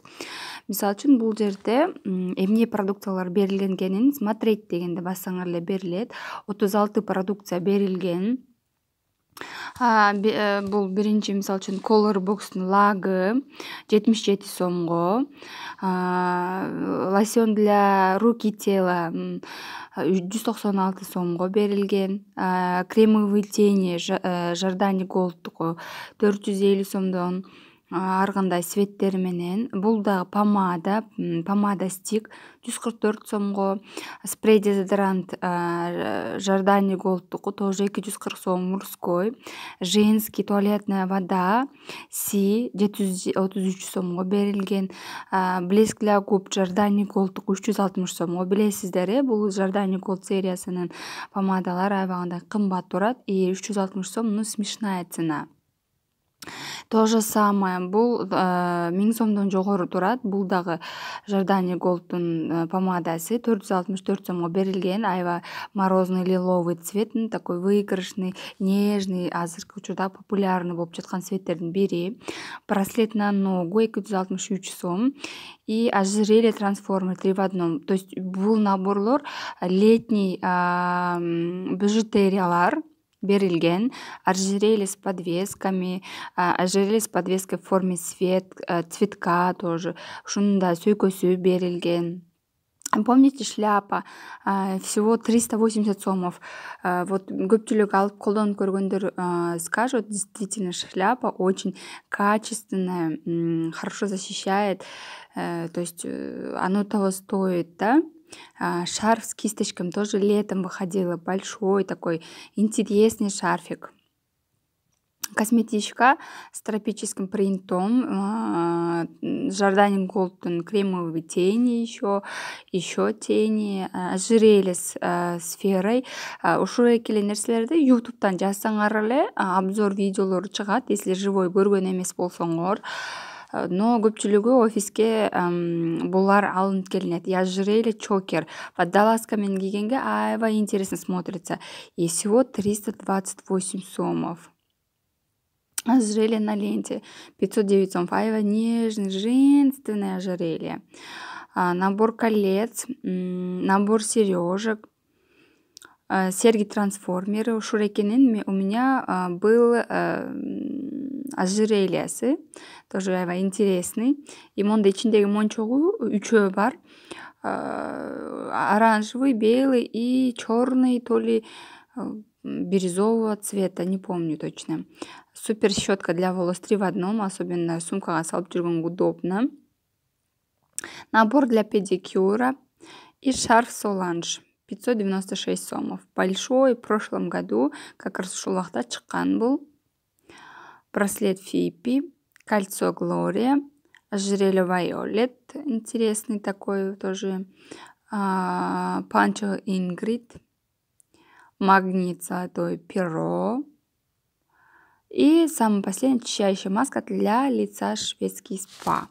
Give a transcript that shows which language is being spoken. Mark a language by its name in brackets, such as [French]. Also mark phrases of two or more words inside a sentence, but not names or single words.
[Kyrgyz] Мисалы үчүн бул жерде эмне продукциялар берилген экенин смотреть дегенде бассаңар эле берилет. 36 продукция берилген. Бул биринчи мисалы үчүн Color Box'тун лагы 77 сомго, [Russian] лосьон для рук и тела [Kyrgyz] 196 сомго берилген, [Russian] кремовый тени [Kyrgyz] Jardani Gold'туку 450 сомдон ар кандай светтери менен. Бул дагы [Russian] помада стик 144 сомго, спрей дезодорант Jardani Gold'туку тоже 240 сом мужской, женский туалетная вода Си 733 [Kyrgyz] сомго берилген, [Russian] блеск для губ Jardani Gold'туку 360 сомго. [Kyrgyz] Билесиздер, бул Jardani Gold сериясынын помадалар аябагандай кымбат турат, и 360 сом [Russian] смешная цена. То же самое [Kyrgyz] бул 1000 сомдон жогору турат. Бул дагы Jardani Gold'тун помадасы 464 сомго берилген. [Russian] Аябай морозный лиловый цвет, такой выигрышный, нежный, [Kyrgyz] азыркы учурда популярный болуп жаткан цветтердин бири. [Russian] Браслет на ногу 263 сом и ожерелье трансформер 3 в 1. То есть [Kyrgyz] бул наборлор летний бижутериялар берилген. [Russian] Ожерелье с подвесками, ожерелье с подвеской в форме цветка тоже. [Kyrgyz] Ушунун да сөйкөсү берилген. [Russian] Помните, шляпа всего 380 сомов. Вот [Kyrgyz] көпчүлүк алып колдонуп көргөндөр [Russian] скажут, действительно шляпа очень качественная, хорошо защищает, то есть оно того стоит, да. Шарф с кисточками тоже летом выходила, большой такой интересный шарфик. Косметичка с тропическим принтом, Jardani Gold'тун кремовые тени, еще тени, ожерелье с сферой. [Kyrgyz] Ушул экеле нерселерди YouTube'тан жазсаңар эле обзор видеолору чыгат, [Russian] если живой [Kyrgyz] көргөн эмес болсоңор. Но көпчүлүгү офиске булар алынып келинет. [Russian] И ожерелье чокер водолазка [Kyrgyz] менен кийгенге аябай [Russian] интересно смотрится. И всего 328 сомов. Ожерелье на ленте 509 сомов. Аябай нежный, женственное ожерелье. Набор колец, набор сережек, серьги трансформеры. [Kyrgyz] Ушул экенин [Russian] у меня был [Kyrgyz] ожерельясы, тоже аябай интересный. И монда ичиндеги мончогу үчөө бар. [Russian] Оранжевый, белый и черный, то ли бирюзового цвета, не помню точно. Супер щетка для волос 3 в 1, особенно [Kyrgyz] сумкага салып жүргөнгө [Russian] удобно. Набор для педикюра и шарф Solange 596 сомов. Большой, в прошлом году как раз [Kyrgyz] ушул убакта чыккан бул. [Russian] Браслет Фипи, кольцо Глория, ожерелье Violet, интересный такой тоже, панчо Ингрид, магнит золотой Перо. И самый последний очищающая маска для лица шведский спа.